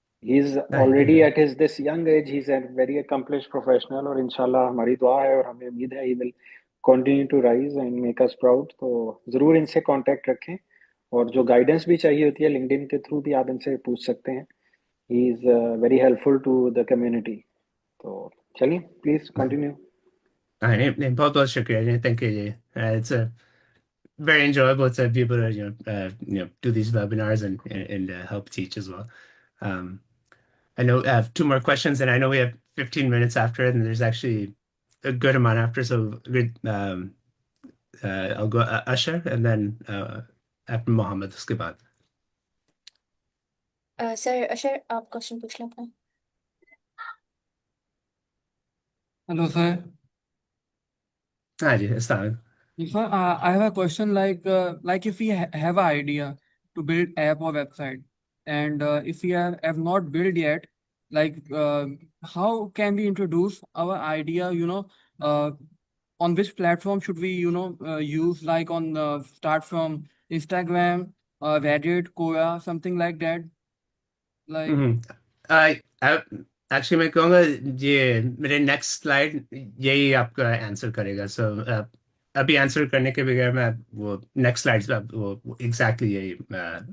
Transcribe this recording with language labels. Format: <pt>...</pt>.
<en>he is already at his this young age, he is a very accomplished professional,</en> <hi>और इंशाल्लाह हमारी दुआ है और हमें उम्मीद है</hi> <en>He will continue to rise and make us proud.</en> <hi>तो ज़रूर इनसे कांटेक्ट रखें, और जो गाइडेंस भी चाहिए होती है लिंक्डइन के थ्रू भी आप इनसे पूछ सकते हैं।</hi> <en>He is very helpful to the community.</en> <hi>तो चलिए प्लीज कंटिन्यू। नहीं, बहुत बहुत शुक्रिया जी,</hi> <en>Thank you जी। It's a very enjoyable to be able to do these webinars and help teach as well. Um, I know I have two more questions, and I know we have 15 minutes after it, and there's actually a good amount after. So good, I'll go Usher, and then after Mohammed,</en> <hi>uske baad. Sir अशर, आप question पूछ लें अपना।</hi> <en>Hello, sir.</en> <hi>हाँ जी, अस्सलाम।</hi> <en>Sir, I have a question like if we have an idea to build app or website, and if we have not built yet, like how can we introduce our idea? On which platform should we use? Like on start from Instagram, Reddit, Quora, something like that. Like</en> <hi>actually मैं कहूँगा ये मेरे next slide यही आपका answer करेगा। सो अभी answer करने के बगैर मैं वो नेक्स्ट स्लाइड्स पे वो एग्जैक्टली यही कवर</hi>